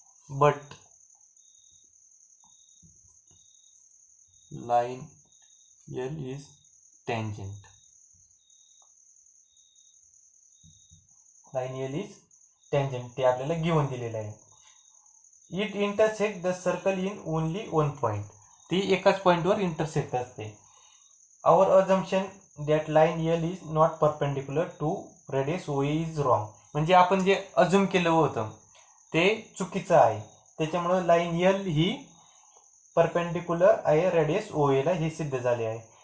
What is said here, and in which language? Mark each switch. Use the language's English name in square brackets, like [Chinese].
[English] But line L is tangent. [Marathi] Line L is tangent ते आपल्याला given दिलेलं आहे. [English] It intersect the circle in only 1 point. [Marathi] ती एकाच पॉईंटवर इंटरसेक्ट असते. [English] Our assumption that line L is not perpendicular to radius O is wrong. [Marathi] म्हणजे आपण जे अज्युम केलं होतं ते चुकीचं आहे. त्याच्यामुळे लाईन एल ही परपेंडिक्युलर आहे रेडियस ओ एला, हे सिद्ध झाले आहे.